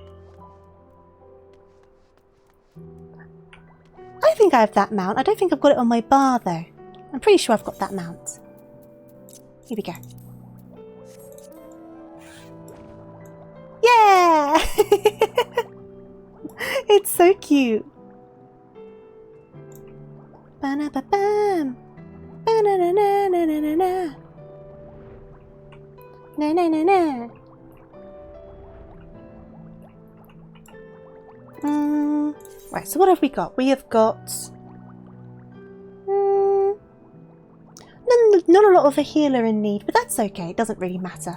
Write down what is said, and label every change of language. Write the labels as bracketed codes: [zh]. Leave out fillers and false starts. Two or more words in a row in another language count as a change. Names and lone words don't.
[en] I think I have that mount. I don't think I've got it on my bar though. I'm pretty sure I've got that mount. Here we go. Yeah! It's so cute. Ba-na-ba-bam. Ba-na-na-na-na-na-na. Na-na-na-na. Right, so what have we got? We have got not a lot of a healer in need, but that's okay. It doesn't really matter.